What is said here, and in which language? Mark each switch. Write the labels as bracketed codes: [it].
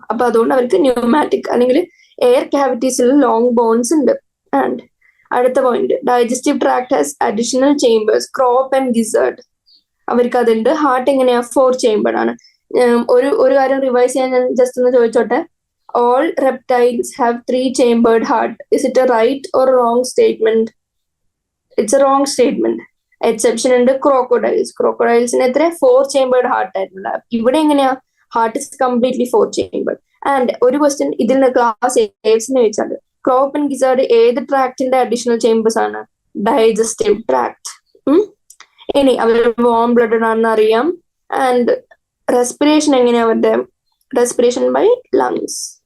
[ml] അപ്പൊ അതുകൊണ്ട് അവർക്ക് ന്യൂമാറ്റിക് അല്ലെങ്കിൽ എയർ കാവിറ്റീസിൽ ലോങ് ബോൺസ് ഉണ്ട്. [en] And അടുത്ത point, digestive tract has additional chambers, crop and gizzard. [ml] അവർക്ക് അതുണ്ട്. [en] heart [ml] എങ്ങനെയാ? [en] 4 chambered [ml] ആണ്. ഒരു കാര്യം റിവൈസ് ചെയ്യാൻ ഞാൻ ജസ്റ്റ് ഒന്ന് ചോദിച്ചോട്ടെ. [en] All reptiles have 3 chambered heart. Is it a right or wrong statement? It's a wrong statement. Exception [ml] ഉണ്ട് [en] crocodiles. [ml] Crocodilesന് എത്ര? [en] 4 chambered heart [ml] ആയിട്ടുള്ള. ഇവിടെ എങ്ങനെയാ? [en] Heart is completely 4 chambered. [ml] And ഒരു ക്വസ്റ്റ്യൻ ഇതിൽ നിന്ന് ക്ലാസ് ഏവ്സിന് ചോദിച്ചാൽ ക്രോപ്പ് ആൻഡ് ഗിസേർഡ് ഏത് ട്രാക്ടിന്റെ അഡീഷണൽ ചേംബേഴ്സ് ആണ്? Digestive tract. ഇനി അവർ വാം ബ്ലഡഡ് ആണെന്ന് അറിയാം. [en] and respiration [ml] എങ്ങനെയാ അവരുടെ? [en] Respiration by lungs.